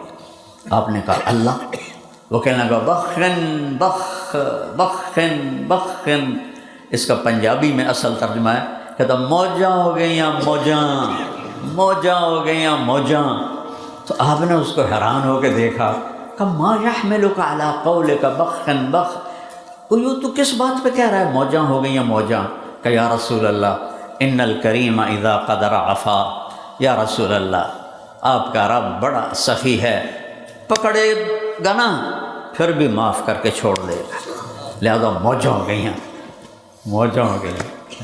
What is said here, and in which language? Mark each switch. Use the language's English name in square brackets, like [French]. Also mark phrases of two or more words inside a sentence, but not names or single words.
[Urdu] آپ نے کہا اللہ۔ وہ کہنے لگا [Arabic] بخن بخ بخن بخن، [Urdu] اس کا پنجابی میں اصل ترجمہ ہے، کہتا [Punjabi] موجاں ہو گئیاں موجاں، موجاں ہو گئیاں موجاں۔ [Urdu] تو آپ نے اس کو حیران ہو کے دیکھا کہ [Arabic] ما یحملک علی قولک بخن بخ، [Urdu] تو کس بات پہ کہہ رہا ہے [Punjabi] موجاں ہو گئیاں موجاں؟ [Urdu] کہ [Arabic] یا رسول اللہ ان الکریم اذا قدر عفا، [Urdu] یا رسول اللہ آپ کا رب بڑا سخی ہے، پکڑے گا نا پھر بھی معاف کر کے چھوڑ دے گا، لہذا [Punjabi] موجاں ہو گئیاں موجاں ہو گئیاں۔